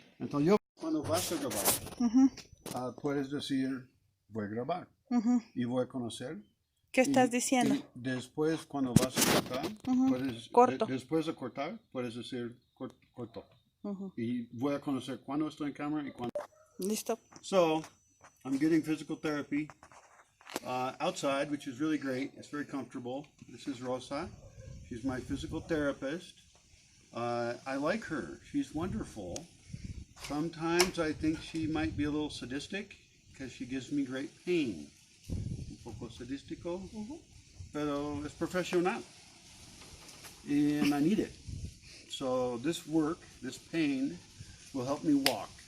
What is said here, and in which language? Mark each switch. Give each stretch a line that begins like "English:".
Spanish: Entonces yo, cuando vas a grabar, puedes decir, voy a grabar y voy a conocer. ¿Qué estás diciendo? Y después, cuando vas a cortar, puedes, Corto. después de cortar, puedes decir, corto. Y voy a conocer cuándo estoy en cámara y cuándo. Listo.
English: So, I'm getting physical therapy outside, which is really great. It's very comfortable. This is Rosa. She's my physical therapist. I like her. She's wonderful. Sometimes I think she might be a little sadistic because she gives me great pain.
Spanish: Un poco sadístico, pero es profesional.
English: And I need it. So this work, this pain, will help me walk.